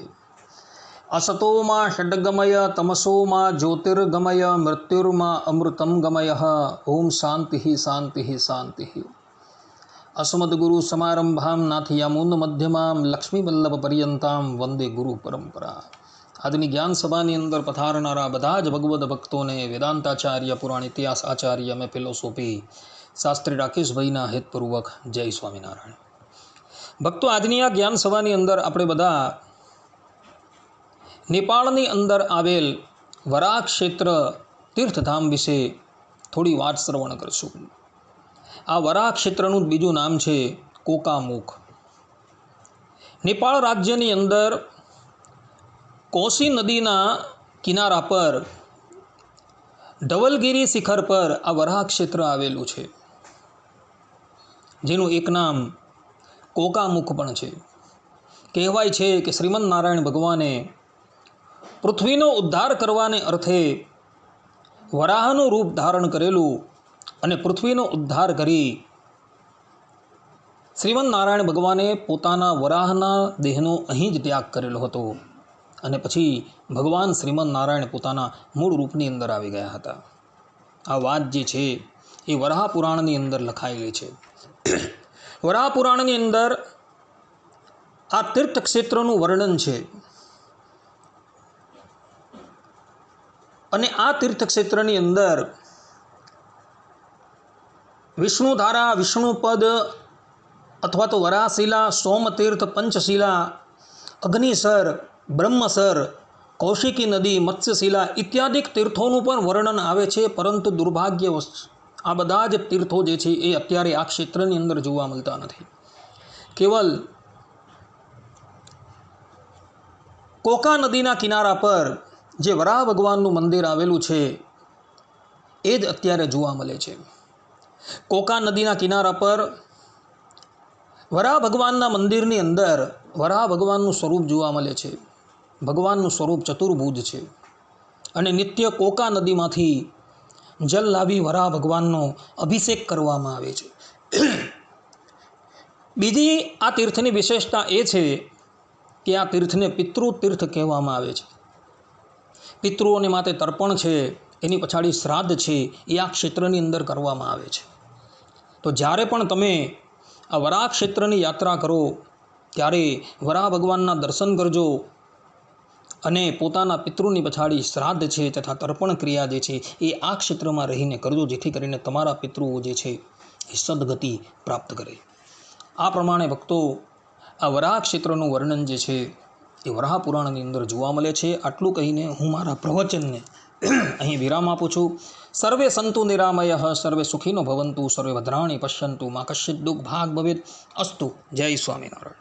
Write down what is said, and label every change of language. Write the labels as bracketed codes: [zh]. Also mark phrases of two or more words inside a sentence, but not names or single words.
[sa] असतो मा षड्गमय तमसो मा ज्योतिर्गमय मृत्युर्मा अमृतं गमयः। ओम शांति शांति शांति। अस्मद्गुरु समारंभां नाथयामुन मध्यमां लक्ष्मीवल्लभपर्यन्तां वंदे गुरु परंपरा। [gu] આજની જ્ઞાન સભાની અંદર પધારનારા બધા જ ભગવદ ભક્તોને વેદાંતાચાર્ય પુરાણ ઇતિહાસ આચાર્ય અમે ફિલોસોફી શાસ્ત્રી રાકેશભાઈના હેતપૂર્વક જય સ્વામિનારાયણ। ભક્તો, આજની આ જ્ઞાન સભાની અંદર આપણે બધા નેપાળની અંદર આવેલ વરાહ ક્ષેત્ર તીર્થધામ વિશે થોડી વાત શ્રવણ કરશું। આ વરાહ ક્ષેત્રનું બીજું નામ છે કોકામુખ। નેપાળ રાજ્યની અંદર કોસી નદીના કિનારા પર ધવલગિરી શિખર પર આ વરાહ ક્ષેત્ર આવેલું છે, જેનું એક નામ કોકામુખ પણ છે। કહેવાય છે કે શ્રીમન નારાયણ ભગવાને પૃથ્વીનો ઉદ્ધાર કરવાને અર્થે વરાહનું રૂપ ધારણ કરેલું અને પૃથ્વીનો ઉદ્ધાર કરી શ્રીમન નારાયણ ભગવાને પોતાના વરાહના દેહનો અહીં જ ત્યાગ કરેલો હતો અને પછી ભગવાન શ્રીમન નારાયણ પોતાના મૂળ રૂપની અંદર આવી ગયા હતા। આ વાત જે છે એ વરાહ પુરાણની અંદર લખાયેલી છે। વરાહ પુરાણની અંદર આ તીર્થ ક્ષેત્રનું વર્ણન છે અને આ તીર્થ ક્ષેત્રની અંદર વિષ્ણુધારા, વિષ્ણુપદ અથવા તો વરાહશિલા, સોમતીર્થ, પંચશિલા, અગ્નિસર, બ્રહ્મસર, કૌશિકી નદી, મત્સ્યશિલા ઇત્યાદિ તીર્થો પર વર્ણન આવે છે। પરંતુ દુર્ભાગ્યવશ આ બધા જ તીર્થો જે છે એ અત્યારે આ ક્ષેત્રની અંદર જોવા મળતા નથી। કેવળ કોકા નદીના કિનારા પર જે વરાહ ભગવાનનું મંદિર આવેલું છે એ જ અત્યારે જોવા મળે છે। કોકા નદીના કિનારા પર વરાહ ભગવાનના મંદિરની અંદર વરાહ ભગવાનનું સ્વરૂપ જોવા મળે છે। ભગવાનનું સ્વરૂપ ચતુર્ભુજ છે અને નિત્ય કોકા નદીમાંથી જલ લાવી વરાહ ભગવાનનો અભિષેક કરવામાં આવે છે। બીજી આ તીર્થની વિશેષતા એ છે કે આ તીર્થને પિતૃતીર્થ કહેવામાં આવે છે। પિતૃઓને માટે તર્પણ છે, એની પછાડી શ્રાદ્ધ છે એ આ ક્ષેત્રની અંદર કરવામાં આવે છે। તો જ્યારે પણ તમે આ વરાહ ક્ષેત્રની યાત્રા કરો ત્યારે વરાહ ભગવાનના દર્શન કરજો અને પોતાના પિતૃની પછાડી શ્રાદ્ધ છે તથા તર્પણ ક્રિયા જે છે એ આ ક્ષેત્રમાં રહીને કરજો, જેથી કરીને તમારા પિતૃઓ જે છે એ સદ્ગતિ પ્રાપ્ત કરે। આ પ્રમાણે ભક્તો આ વરાહ ક્ષેત્રનું વર્ણન જે છે એ વરાહ પુરાણની અંદર જોવા મળે છે। આટલું કહીને હું મારા પ્રવચનને અહીં વિરામ આપું છું। [sa] सर्वे सन्तु निरामयः, सर्वे सुखिनो भवन्तु, सर्वे भद्राणि पश्यन्तु, मा कश्चित् दुःख भाग भवेत्। अस्तु। जय स्वामिनारायण।